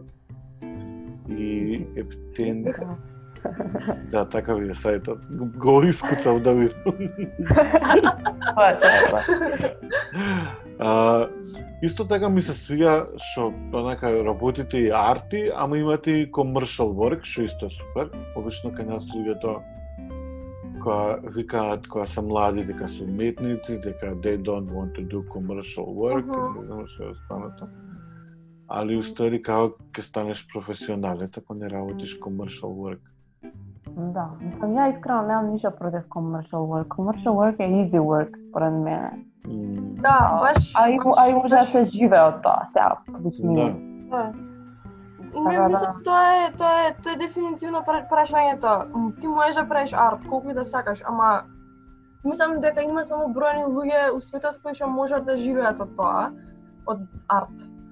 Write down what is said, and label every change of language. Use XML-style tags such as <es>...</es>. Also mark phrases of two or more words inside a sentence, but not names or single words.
<mk>И ептен... Да, така ви е сајтот. Го искуцав да ви... Исто така ми се свига што онака работите и арти, ама имате и</mk> <en>commercial work,</en> <mk>што исто е супер. Обично кај нас луѓето која викаат кога се млади дека се уметници, дека</mk> <en>they don't want to do commercial work,</en> <mk>не знам што е останато. Али устари како ќе станеш професионалец ако не работиш</mk> <en>commercial work.</en> <mk>Да, мислам, ја искрено немам ништо против</mk> <en>commercial work. Commercial work е easy work,</en> <mk>според мене. Да, баш... А и може да се живее од тоа, сега, Да. Мислам, тоа е дефинитивно прашањето. Ти можеш да правиш арт, колку и да сакаш, ама мислам дека има само бројни луѓе у светот кои што можат да живеат од тоа, од арт.</mk>